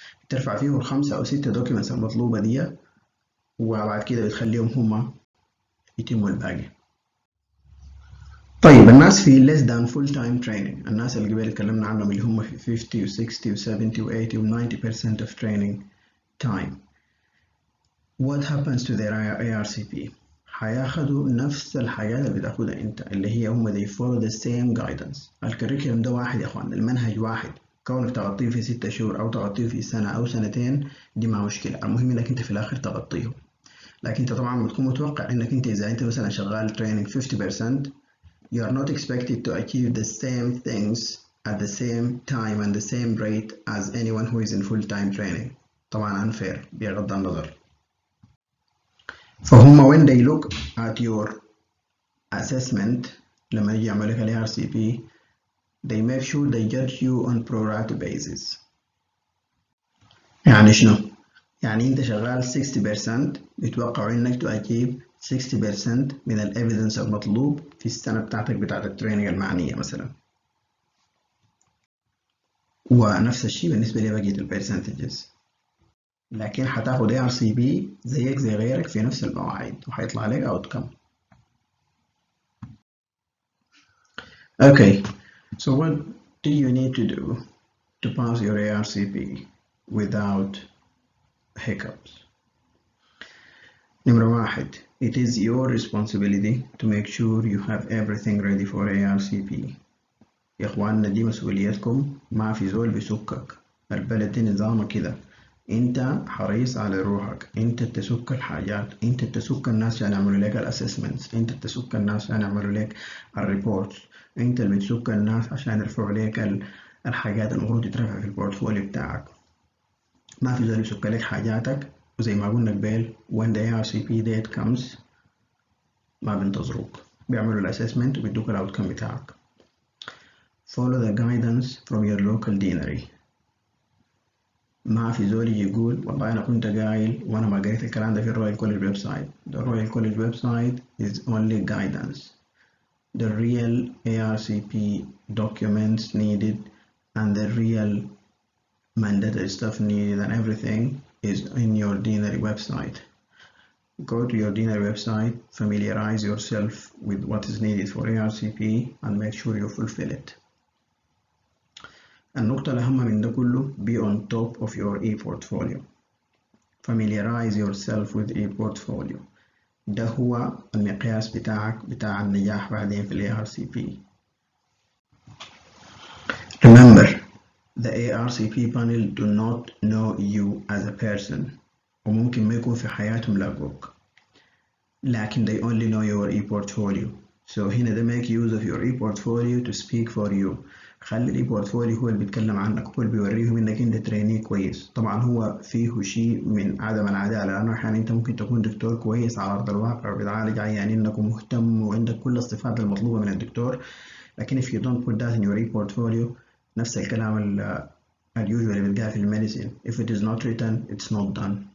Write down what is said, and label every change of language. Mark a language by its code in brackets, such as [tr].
[ar] بترفع فيه 5 أو 6 دوكيومنتس المطلوبة دي وبعد كده بتخليهم هما يتموا الباقي. طيب الناس في [en] less than full time training، [ar] الناس اللي قبل اتكلمنا عنهم اللي هم في 50 و 60 و 70 و 80 و 90% [en] of training time. What happens to their ARCP؟ [ar] هياخدوا نفس الحاجات اللي بتاخدها انت، اللي هي هم [en] they follow the same guidance. [ar] الكريكولم ده واحد يا اخوان، المنهج واحد، كونك تغطيه في 6 شهور او تغطيه في سنة او سنتين دي ما مشكلة، المهم انك انت في الاخر تغطيه. لكن انت طبعا بتكون متوقع انك انت اذا انت مثلا شغال [en] training 50% you are not expected to achieve the same things at the same time and the same rate as anyone who is in full-time training. طبعا unfair [ar] بغض النظر. [en] فهم when they look at your assessment [ar] لما يجي يعمل لك [en] ال ARCP they make sure they judge you on pro rata basis. [ar] يعني شنو؟ يعني انت شغال 60% بيتوقعوا انك تجيب 60% من الايفيدنس المطلوب في السنة بتاعتك بتاعت التريننج المعنية مثلا، ونفس الشيء بالنسبة لبقية البرسنتجز. لكن هتاخد ARCP زيك زي غيرك في نفس المواعيد وهيطلع لك outcome. [en] Okay, so what do you need to do to pass your ARCP without hiccups? Number one, it is your responsibility to make sure you have everything ready for ARCP. [ar] يا اخواننا دي مسؤوليتكم، ما في زول بيسكك، البلد دي نظامه كده، انت حريص على روحك، انت تسك الحاجات، انت تسك الناس عشان يعملوا لك الاسسمنتس، انت تسك الناس عشان يعملوا لك الريبورتس، انت اللي بتسك الناس عشان يرفعوا لك الحاجات المفروض تترفع في البورتفوليو بتاعك. ما في زول يسك لك حاجاتك، وزي ما قلنا قبل [en] when the ARCP date comes [ar] ما بينتظروك، بيعملوا الاسسمنت وبيدوك الاوتكم بتاعك. [en] Follow the guidance from your local deanery. [ar] ما في زول يقول والله أنا كنت قايل وأنا ما قريت الكلام ده في الرويال كوليج ويب سايت. [en] The Royal College website is only guidance. The real ARCP documents needed and the real mandatory stuff needed and everything is in your deanery website. Go to your deanery website, familiarize yourself with what is needed for ARCP and make sure you fulfill it. [ar] النقطة الأهم من ده كله [en] be on top of your e-portfolio. Familiarize yourself with e-portfolio. [ar] ده هو المقياس بتاعك بتاع النجاح بعدين في ال ARCP. [en] Remember, the ARCP panel do not know you as a person. [ar] وممكن ما يكون في حياتهم لاقوك. [en] لكن they only know your e-portfolio. So هنا ده make use of your e-portfolio to speak for you. [ar] خلي الاي بورتفوليو هو اللي بيتكلم عنك، هو اللي بيوريهم انك انت تريني كويس. طبعا هو فيه شيء من عدم العداله، لانه احيانا انت ممكن تكون دكتور كويس على ارض الواقع وبتعالج عيانينك ومهتم وعندك كل الصفات المطلوبه من الدكتور، لكن [en] if you don't put that in your e-portfolio [ar] نفس الكلام اليوجوال اللي بتقال في الميديسين [en] if it is not written it's not done.